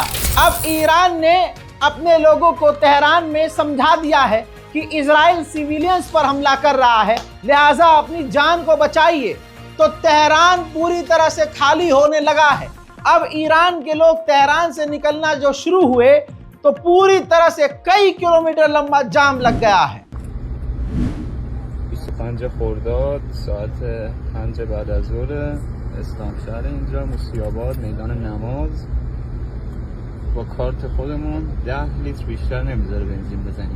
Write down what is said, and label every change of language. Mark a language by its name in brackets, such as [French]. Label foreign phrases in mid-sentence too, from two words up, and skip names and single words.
[Hindi] अब ईरान ने अपने लोगों को तेहरान में समझा दिया है कि इजराइल सिविलियंस पर हमला कर रहा है, लिहाजा अपनी जान को बचाइए। तो तेहरान पूरी तरह से खाली होने लगा है। अब ईरान के लोग तेहरान से निकलना जो शुरू हुए तो पूरी तरह से कई किलोमीटर लंबा जाम लग गया है। [Persian] 25 خرداد ساعت 5 بعد از ظهر اسلام شهر اینجا موسیاباد میدان نماز با کارت خودمون 10 لیتر بیشتر نمیذاره بنزین بزنیم.